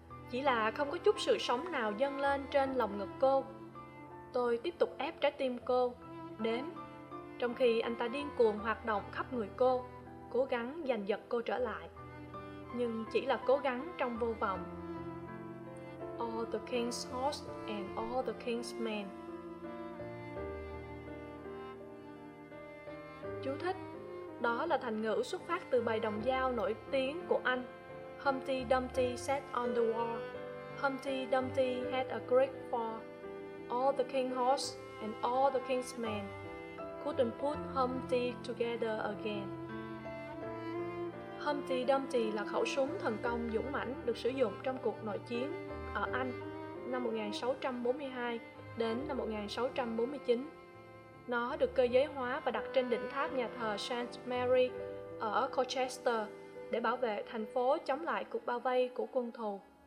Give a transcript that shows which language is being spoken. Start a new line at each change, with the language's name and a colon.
Vietnamese: Chỉ là không có chút sự sống nào dâng lên trên lồng ngực cô. Tôi tiếp tục ép trái tim cô, đếm, trong khi anh ta điên cuồng hoạt động khắp người cô, cố gắng giành giật cô trở lại. nhưng chỉ là cố gắng trong vô vọng.
English: All the king's horse and all the king's men.
Vietnamese: Chú thích: đó là thành ngữ xuất phát từ bài đồng giao nổi tiếng của Anh
English: Humpty Dumpty sat on the wall. Humpty Dumpty had a great fall. All the king's horse and all the king's men couldn't put Humpty together again.
Vietnamese: Humpty Dumpty là khẩu súng thần công dũng mãnh được sử dụng trong cuộc nội chiến ở Anh năm 1642 đến năm 1649. Nó được cơ giới hóa và đặt trên đỉnh tháp nhà thờ St. Mary ở Colchester để bảo vệ thành phố chống lại cuộc bao vây của quân thù.